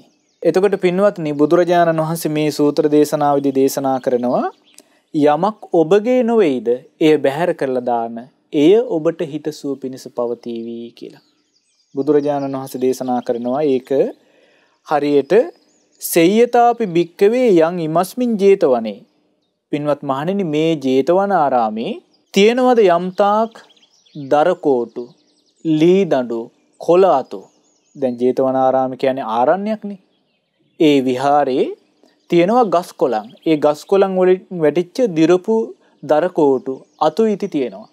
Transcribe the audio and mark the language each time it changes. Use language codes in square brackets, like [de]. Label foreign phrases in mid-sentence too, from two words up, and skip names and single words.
[si] එතකොට පින්වත්නි බුදුරජාණන් වහන්සේ මේ සූත්‍ර දේශනාවේදී දේශනා කරනවා යමක් ඔබගේ නොවේද එය බැහැර කරලා දාන්න, එය ඔබට හිතසුව පිණිස පවතිවි කියලා. බුදුරජාණන් වහන්සේ දේශනා කරනවා ඒක හරියට [pi] සෙය්‍යතාපි භික්කවේ යං ඉමස්මින් ජේතවනේ. [si] පින්වත් මහණෙනි මේ ජේතවනාරාමේ තියෙනවද යම්තාක් දරකෝටු, ලී දඬු, කොළ අතු. දැන් ජේතවනාරාම කියන්නේ ආරණ්‍යයක්නේ. ඒ විහාරේ තියෙනවා ගස් කොළන්. ඒ ගස් කොළන් වලින් වැටිච්ච දිරපු දරකෝටු, අතු ඉති තියෙනවා.